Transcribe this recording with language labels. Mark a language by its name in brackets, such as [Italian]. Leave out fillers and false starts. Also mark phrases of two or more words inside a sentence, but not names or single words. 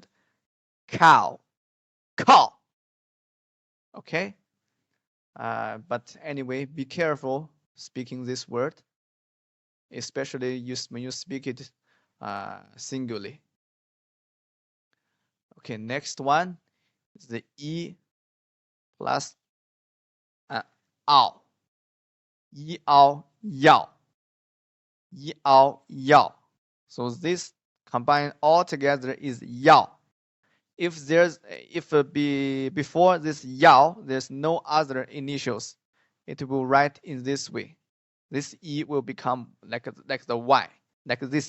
[English] Cow. Cow. Okay. But anyway, be careful speaking this word, especially when you speak it singularly. Okay, next one is the E plus ao. [Chinese] Yi ao yao. Yi ao yao. [English] So this combined all together is yao. If before this yao, there's no other initials, it will write in this way. This E will become like the Y, like this.